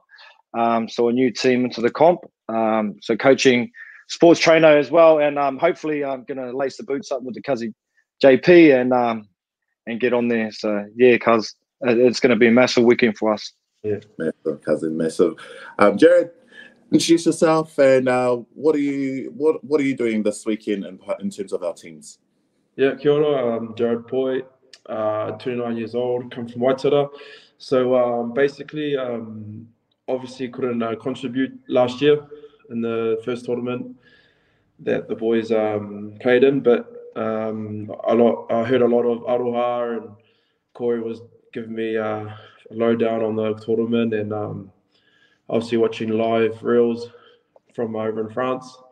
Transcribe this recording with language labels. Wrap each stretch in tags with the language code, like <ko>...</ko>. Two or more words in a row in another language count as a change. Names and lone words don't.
<en>So a new team into the comp. So coaching sports trainer as well, and hopefully I'm gonna lace the boots up with the Cuzzy JP and get on there. So yeah, cuz it's gonna be a massive weekend for us. Yeah, massive, cousin, massive. Jarrod, introduce yourself and what are you doing this weekend in terms of our teams? Yeah,</en> <mi>kia ora.</mi> <en>Jarrod Poi, 29 years old, come from Waitara. So basically, obviously couldn't contribute last year in the first tournament that the boys played in, but I heard a lot of aroha, and Corey was giving me a lowdown on the tournament, and obviously watching live reels from over in France.</en>